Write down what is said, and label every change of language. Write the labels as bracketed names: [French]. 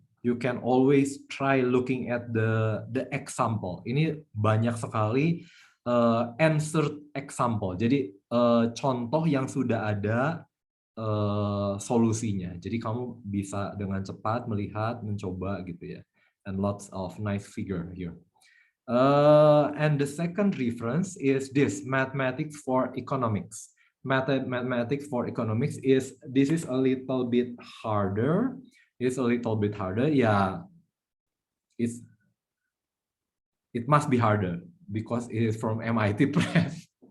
[English] You can always try looking at the example. [Indonesian] Ini banyak sekali answered example. Jadi contoh yang sudah ada solusinya. Jadi kamu bisa dengan cepat melihat, mencoba gitu ya. [English] And lots of nice figure here. And the second reference is this, Mathematics for Economics. Mathematics for Economics is a little bit harder. It's a little bit harder. Yeah, it must be harder because it is from MIT Press.